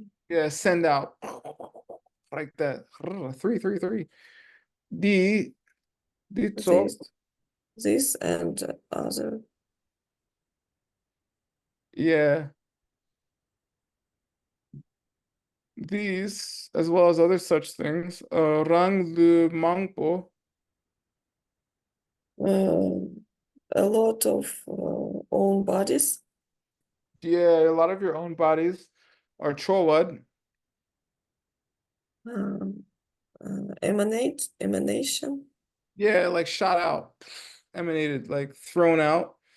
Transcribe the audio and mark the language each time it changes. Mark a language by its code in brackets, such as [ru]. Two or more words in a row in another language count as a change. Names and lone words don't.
[en] Yeah, send out like that. Three. The top. This and other. Yeah. These, as well as other such things. [bo] Rang lu mangpo. [en] A lot of own bodies. Yeah, a lot of your own bodies are cholad. Emanation. Yeah, like shot out, emanated, like thrown out.